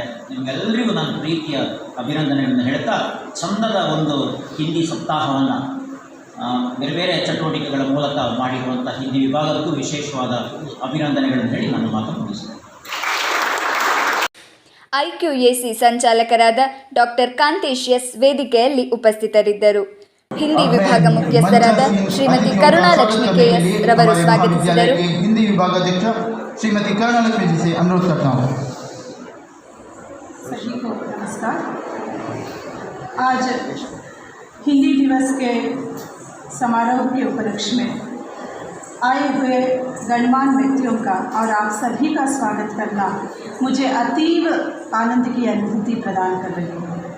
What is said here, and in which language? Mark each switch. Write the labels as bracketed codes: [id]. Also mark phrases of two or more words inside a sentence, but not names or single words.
[kn] ನಿಮಗೆಲ್ಲರಿಗೂ ನನ್ನ ಪ್ರೀತಿಯ ಅಭಿನಂದನೆಗಳನ್ನು ಹೇಳ್ತಾ ಚಂದದ ಒಂದು ಹಿಂದಿ ಸಪ್ತಾಹವನ್ನು ಬೇರೆ ಬೇರೆ ಚಟುವಟಿಕೆಗಳ ಮೂಲಕ ಮಾಡಿರುವಂಥ ಹಿಂದಿ ವಿಭಾಗಕ್ಕೂ ವಿಶೇಷವಾದ ಅಭಿನಂದನೆಗಳನ್ನು ಹೇಳಿ ನನ್ನ ಮಾತನ್ನು ಮುಗಿಸ್ತೇನೆ. IQAC ಸಂಚಾಲಕರಾದ ಡಾಕ್ಟರ್ ಕಾಂತೇಶ್ ಎಸ್ ವೇದಿಕೆಯಲ್ಲಿ ಉಪಸ್ಥಿತರಿದ್ದರು. ಹಿಂದಿ ವಿಭಾಗ ಮುಖ್ಯಸ್ಥರಾದ ಶ್ರೀಮತಿ ಕರುಣಾಲಕ್ಷ್ಮಿ KS ರವರು ಸ್ವಾಗತಿಸಿದರು. [hi] हिंदी विभागाध्यक्ष श्रीमती करुणालक्ष्मी जी से अनुरोध करता हूँ. सभी को नमस्कार. आज हिंदी दिवस के समारोह के उपलक्ष्य में आए हुए गणमान्य व्यक्तियों का और आप सभी का स्वागत करना मुझे अतीव आनंद की अनुभूति प्रदान कर रही है.